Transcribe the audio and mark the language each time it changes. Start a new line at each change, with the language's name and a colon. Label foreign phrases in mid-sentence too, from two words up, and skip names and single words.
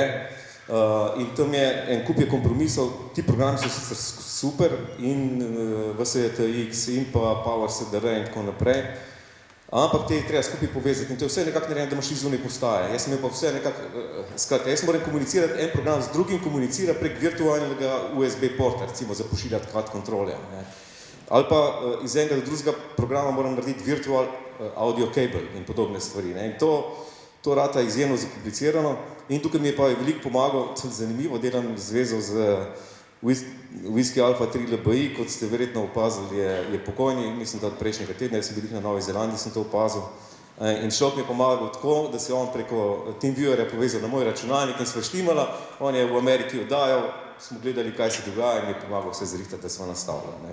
Slovenian: In tam je en kup kompromisov, ti programi so sicer super in VSJTX in pa PowerSDR in tako naprej, ampak te je treba skupaj povezati in to je vse nekako narejeno, da imaš zunaj postaje. Jaz sem imel pa vse nekako, skratka, jaz moram komunicirati, en program z drugim komunicira prek virtualnega USB porta, recimo za pošiljati quad kontrole. Ali pa iz enega do drugega programa moram narediti
English: virtual audio cable
Slovenian: in podobne stvari. In to rata izjemno zakomplicirano in tukaj mi je pa veliko pomagal, zanimivo, delam zvezo z Whisky Alfa 3 LBI, kot ste verjetno opazili, je pokojni, mislim, da od prejšnjega tedna, jaz sem bil na Novi Zelandiji, sem to opazil. In človek mi je pomagal tako, da se je on preko TeamViewerja povezal na moj računalnik in sva štimala, on je v Ameriki oddajal, smo gledali, kaj se dogaja in mi je pomagal vse zrihtati, da sva nastavila.